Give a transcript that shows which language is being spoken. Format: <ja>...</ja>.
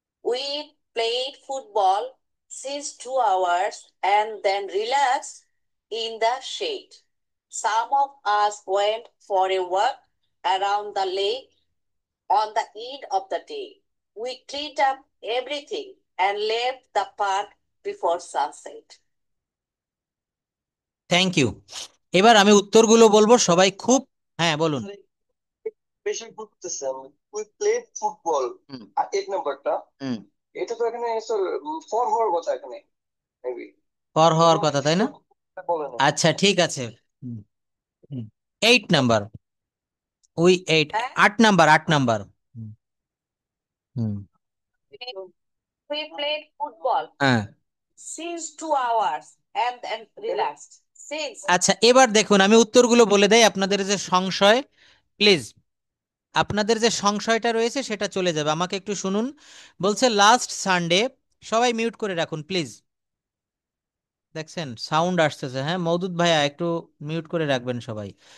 <en>We played football since 2 hours and then relaxed in the shade. Some of us went for a walk around the lake on the end of the day. We cleaned up everything and left the park before sunset. Thank you.</en> <bn>এবার আমি উত্তরগুলো বলবো, সবাই খুব, হ্যাঁ বলুন। বেশি করতেছে</bn> <en>we played football,</en> <bn>আর 8 নাম্বারটা এটা তো এখানে স্যার ফর হওয়ার কথা, এখানে মেবি ফর হওয়ার কথা তাই না? বলেন। আচ্ছা ঠিক আছে। 8 number, we 8, 8 number, 8 number.</bn> <en>We played football</en> <bn>হ্যাঁ</bn> <en>since 2 hours and then relaxed.</en> <bn>আচ্ছা এবার দেখুন আমি উত্তরগুলো বলে দেই, আপনাদের যে সংশয়, প্লিজ আপনাদের যে সংশয়টা রয়েছে সেটা চলে যাবে। আমাকে একটু শুনুন। বলছে লাস্ট সানডে, সবাই মিউট করে রাখুন প্লিজ। দেখছেন সাউন্ড আসতেছে, হ্যাঁ মওদুদ ভাইয়া একটু মিউট করে রাখবেন সবাই।</bn>